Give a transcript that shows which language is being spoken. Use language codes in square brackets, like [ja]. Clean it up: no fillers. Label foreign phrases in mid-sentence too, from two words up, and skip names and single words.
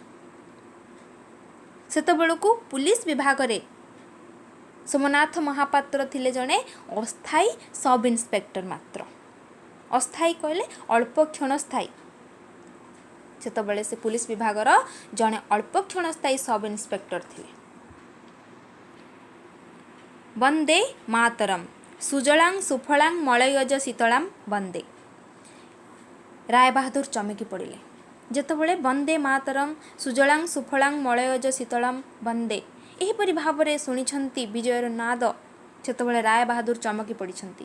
[or] ସେତେବେଳକୁ ପୁଲିସ ବିଭାଗ ରେ ସୋମନାଥ ମହାପାତ୍ର ଥିଲେ ଜଣେ ଅସ୍ଥାୟୀ ସବ ଇନ୍ସପେକ୍ଟର ମାତ୍ର। ଅସ୍ଥାୟୀ କହିଲେ ଅଳ୍ପ କ୍ଷଣସ୍ଥାୟୀ, ସେତେବେଳେ ସେ ପୁଲିସ ବିଭାଗ ଜଣେ ଅଳ୍ପ କ୍ଷଣସ୍ଥାୟୀ ସବ ଇନ୍ସପେକ୍ଟର ଥିଲେ। [sa] वंदे मातरम सुजलां सुफलां मलयज शीतलां वंदे। [or] ରାୟ ବାହାଦୁର ଚମକି ପଡ଼ିଲେ ଯେତେବେଳେ [sa] वंदे मातरम सुजलां सुफलां मलयज शीतलां वंदे [or] ଏହିପରି ଭାବ ମେ ଶୁଣି ବିଜୟର ନାଦ, ସେତେବେଳେ ରାୟ ବାହାଦୁର ଚମକି ପଡ଼ିଛନ୍ତି।